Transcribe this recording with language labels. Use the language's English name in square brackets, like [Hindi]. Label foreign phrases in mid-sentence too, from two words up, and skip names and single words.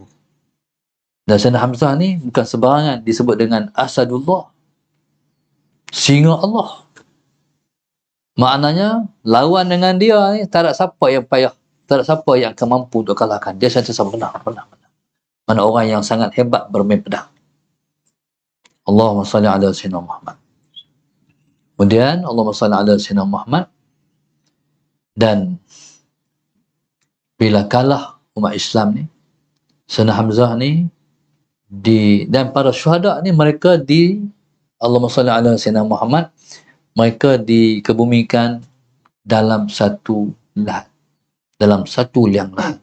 [Malay] Dan Sayyidina Hamzah ni bukan sebarangan disebut dengan Asadullah, singa Allah. Maknanya lawan dengan dia ni tak ada siapa yang payah, tak ada siapa yang akan mampu untuk kalahkan. Dia sentiasa menang. Mana orang yang sangat hebat bermain pedang. [Arabic] اللهم صل على سيدنا محمد. Kemudian اللهم صل على سيدنا محمد, [Malay] dan bila kalah umat Islam ni, Sayyidina Hamzah ni dan para syuhada ni, mereka [Arabic] اللهم صل على سيدنا محمد, [Malay] mereka dikebumikan dalam satu lahat, dalam satu liang lahat.